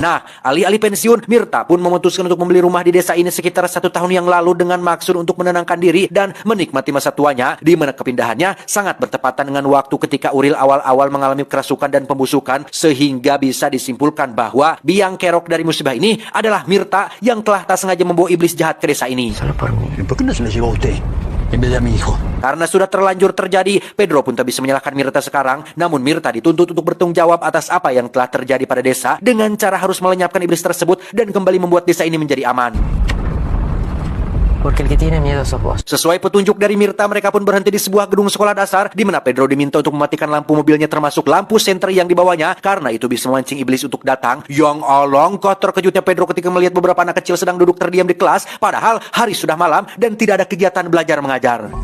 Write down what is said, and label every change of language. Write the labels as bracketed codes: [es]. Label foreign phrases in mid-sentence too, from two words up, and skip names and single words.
[id] Nah, alih-alih pensiun, Mirta pun memutuskan untuk membeli rumah di desa ini sekitar 1 tahun yang lalu dengan maksud untuk menenangkan diri dan menikmati masa tuanya, di mana kepindahannya sangat bertepatan dengan waktu ketika Uril awal-awal mengalami kerasukan dan pembusukan, sehingga bisa disimpulkan bahwa biang kerok dari musibah ini adalah Mirta yang telah tak sengaja membawa iblis jahat ke desa ini. [es] ¿Y por qué no se le llevó a usted en vez de a mi hijo? [id] Karena sudah terlanjur terjadi, Pedro pun tak bisa menyalahkan Mirta sekarang. Namun Mirta dituntut untuk bertanggung jawab atas apa yang telah terjadi pada desa dengan cara harus melenyapkan iblis tersebut dan kembali membuat desa ini menjadi aman. [es] Porque el que tiene miedo sos vos. [id] Sesuai petunjuk dari Mirta, mereka pun berhenti di sebuah gedung sekolah dasar di mana Pedro diminta untuk mematikan lampu mobilnya termasuk lampu senter yang dibawanya karena itu bisa memancing iblis untuk datang. Yang alangkah terkejutnya Pedro ketika melihat beberapa anak kecil sedang duduk terdiam di kelas padahal hari sudah malam dan tidak ada kegiatan belajar mengajar.